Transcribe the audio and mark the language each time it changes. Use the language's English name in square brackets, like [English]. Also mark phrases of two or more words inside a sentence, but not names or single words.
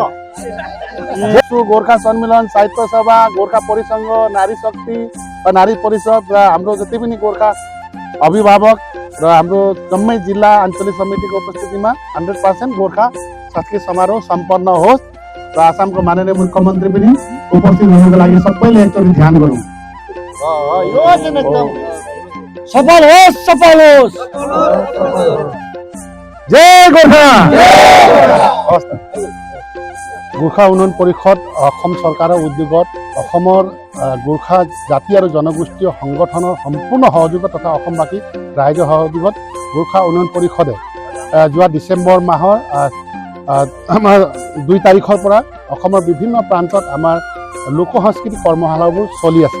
[Nepali] गोर्खा सम्मेलन साहित्य सभा गोर्खा परिसंघ नारी शक्ति नारी परिषद र हाम्रो जति पनि गोर्खा अभिभावक र हाम्रो जम्मै जिल्ला आञ्चलिक समितिको उपस्थितिमा 100% गोर्खा सांस्कृतिक समारोह सम्पन्न होस् र आसामको माननीय मुख्यमन्त्री पनि उपस्थित हुनको लागि सबैले एकचोटि ध्यान गरौँ। यो चाहिँ एकदम सफल होस्। जय गोर्खा। [Assamese] गोर्खा उन्नयन परिषद অসম চৰকাৰৰ উদ্যোগত অসমৰ গোৰ্খা জাতি আৰু জনগোষ্ঠীয় সংগঠনৰ সম্পূৰ্ণ সহযোগত তথা অসমবাসী ৰাইজৰ সহযোগত গোৰ্খা উন্নয়ন পৰিষদে যোৱা ডিচেম্বৰ মাহৰ আমাৰ 2 তাৰিখৰ পৰা অসমৰ বিভিন্ন প্ৰান্তত আমাৰ লোক সংস্কৃতি কৰ্মশালাবোৰ চলি আছে।